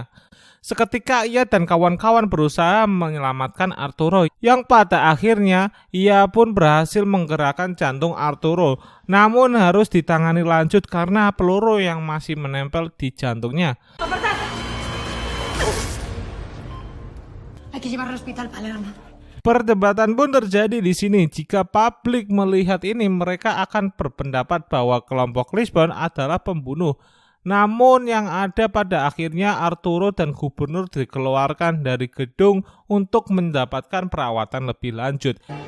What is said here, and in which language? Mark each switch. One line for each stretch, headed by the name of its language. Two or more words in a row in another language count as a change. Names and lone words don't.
Indonesian: Seketika ia dan kawan-kawan berusaha menyelamatkan Arturo, yang pada akhirnya ia pun berhasil menggerakkan jantung Arturo. Namun harus ditangani lanjut karena peluru yang masih menempel di jantungnya.
Spanish: Hay que llevarlo al hospital Palermo.
Indonesian: Perdebatan pun terjadi di sini. Jika publik melihat ini, mereka akan berpendapat bahwa kelompok Lisbon adalah pembunuh. Namun yang ada pada akhirnya Arturo dan gubernur dikeluarkan dari gedung untuk mendapatkan perawatan lebih lanjut.